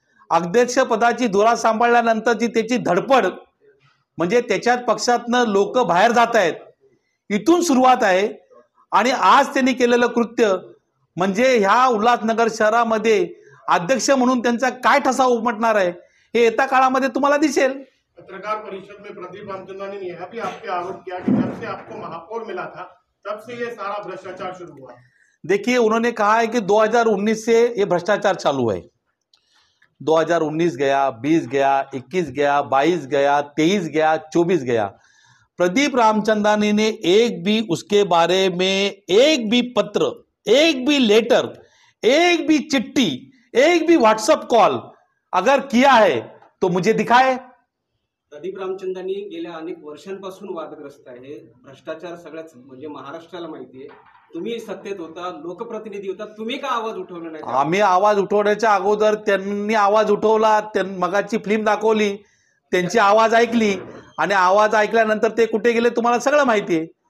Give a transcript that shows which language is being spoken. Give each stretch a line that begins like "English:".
Marathi: अध्यक्षपदाची धुरा सांभाळल्यानंतरची त्याची धडपड म्हणजे त्याच्यात पक्षातनं लोक बाहेर जात आहेत, इथून सुरुवात आहे. आणि आज त्यांनी केलेलं कृत्य म्हणजे ह्या उल्हासनगर शहरामध्ये अध्यक्ष म्हणून त्यांचा काय ठसा उमटणार आहे हे येत्या काळामध्ये तुम्हाला दिसेल.
Hindi: पत्रकार परिषद में प्रदीप रामचंद्रन ने यह भी आपके आरोप किया कि जब से आपको महापौर मिला था तब से ये सारा भ्रष्टाचार शुरू हुआ. देखिए, उन्होंने कहा है कि 2019 से ये भ्रष्टाचार चालू है. 2019 गया, 20 गया, 21 गया, 22 गया, 23 गया, 24 गया. प्रदीप रामचंदानी ने एक भी उसके बारे में एक भी पत्र, एक भी लेटर, एक भी चिट्ठी, एक भी व्हाट्सएप कॉल अगर किया है तो मुझे दिखाए.
Marathi: प्रदीप रामचंदानी गेल्या अनेक वर्षांपासून वादग्रस्त आहे. भ्रष्टाचार सगळ्याच म्हणजे महाराष्ट्राला माहिती आहे. तुम्ही सत्तेत होता, लोकप्रतिनिधी होता, तुम्ही का आवाज उठवला नाही? आम्ही आवाज उठवण्याच्या अगोदर त्यांनी आवाज उठवला. मगाची फिल्म दाखवली, त्यांची आवाज ऐकली आणि आवाज ऐकल्यानंतर ते कुठे गेले तुम्हाला सगळं माहिती आहे.